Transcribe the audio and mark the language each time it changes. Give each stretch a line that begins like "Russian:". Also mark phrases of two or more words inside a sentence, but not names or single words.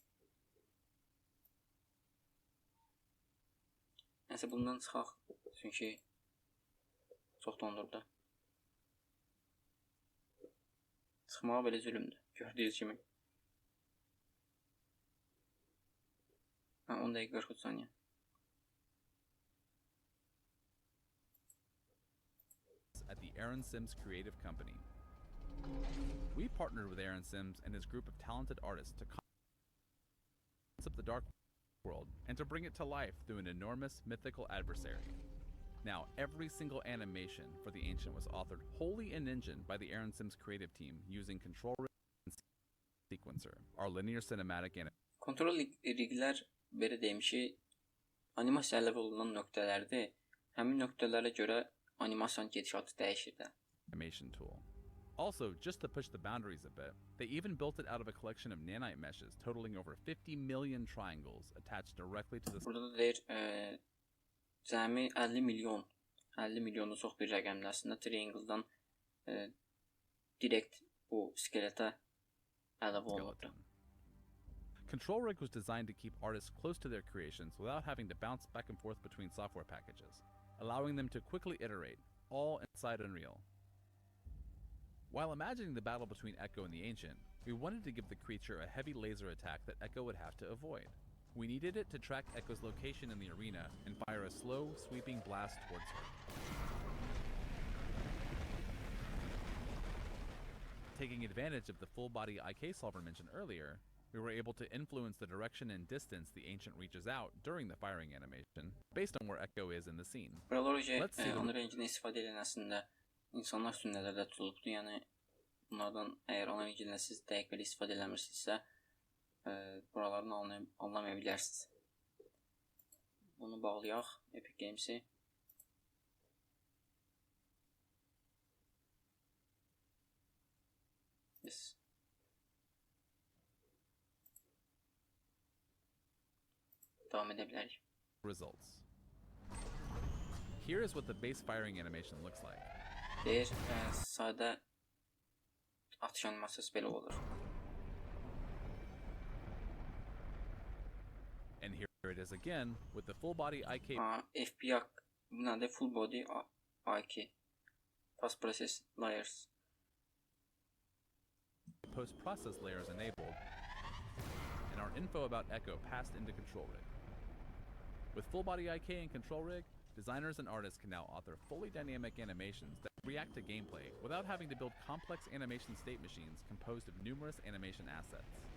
Azerbaijani: Nəsə bundan çıxaq, çünki çox dondurdu. Çıxmağa belə zülümdür, gördüyünüz kimi. 10 dəqiqə 43 saniyə.
English: At the Aaron Sims Creative Company. We partnered with Aaron Sims and his group of talented artists to concept the dark world and to bring it to life through an enormous mythical adversary. Now, every single animation for the Ancient was authored wholly in engine by the Aaron Sims creative team using control rig and sequencer, our linear cinematic
Azerbaijani: Kontrol riglər belə deyim ki, animasiya əlavə olunan nöqtələrdir. Həmin nöqtələrə görə animasiyanın gedişatı dəyişir də.
English: Animation tool. Also, just to push the boundaries a bit, they even built it out of a collection of nanite meshes totaling over 50 million triangles attached directly to the...
Azerbaijani: Burada da deyir, cəmi 50 milyondan çox bir rəqəmdir. Əslində triangle'dan direkt bu skeletə əlavə olunubdur.
English: Control rig was designed to keep artists close to their creations without having to bounce back and forth between software packages, allowing them to quickly iterate, all inside Unreal. While imagining the battle between Echo and the Ancient, we wanted to give the creature a heavy laser attack that Echo would have to avoid. We needed it to track Echo's location in the arena and fire a slow, sweeping blast towards her. Taking advantage of the full-body IK solver mentioned earlier, we were able to influence the direction and distance the Ancient reaches out during the firing animation, based on where Echo is in the scene. Let's see
Azerbaijani: Unreal Engine'ə istifadə edən əslində insanlar üçün nələrdə tutulubdur. Yəni, bunlardan əgər Unreal Engine'ə siz dəqiq belə istifadə eləmirsinizsə, buralarını anlamaya bilərsiniz. Bunu bağlayaq, Epic Games'i.
English: Yes.
Azerbaijani: Devam edə bilərik.
English: Results. Here is what the base firing animation looks like.
Azerbaijani: Deyir, sadə atış animasiyası belə olur.
English: And here it is again with the full body IK. FBI,
Azerbaijani: bu nədir?
English: Full body IK. Post process layers. Post-process layers enabled, and our info about Echo passed into Control Rig. With full body IK and Control Rig, designers and artists can now author fully dynamic animations that react to gameplay without having to build complex animation state machines composed of numerous animation assets.